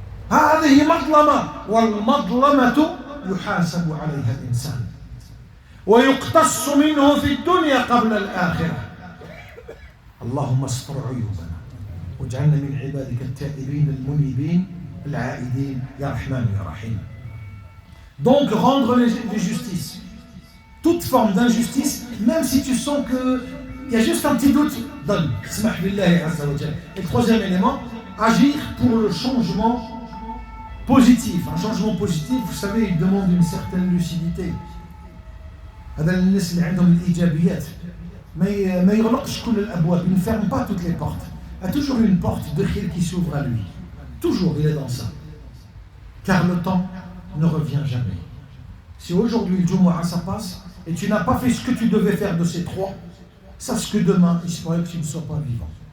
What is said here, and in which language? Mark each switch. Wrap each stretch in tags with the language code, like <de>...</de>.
<ar>هذه مظلمة، والمظلمة يحاسب عليها الإنسان ويقتص منه في الدنيا قبل الآخرة. اللهم استر عيوبنا واجعلنا من عبادك التائبين المنيبين العائدين يا رحمن يا رحيم.</ar> <fr>Donc rendre les justices, toute forme d'injustice, même si tu sens qu'il y a juste un petit doute, donne.</fr> <ar>Smah billahi azza wa jalla.</ar> <fr>Et troisième élément, agir pour le changement positif. Un changement positif, vous savez, il demande une certaine lucidité.</fr> <ar>هذا الناس اللي عندهم الإيجابيات ما يغلقش كل الأبواب,</ar> <fr>il ne ferme pas toutes les portes. Il y a toujours une porte de khir qui s'ouvre à lui. Toujours, il est dans ça. Car le temps ne revient jamais. Si aujourd'hui le Jumu'ah ça passe et tu n'as pas fait ce que tu devais faire de ces trois, sache que demain il se pourrait que tu ne sois pas vivant.</fr>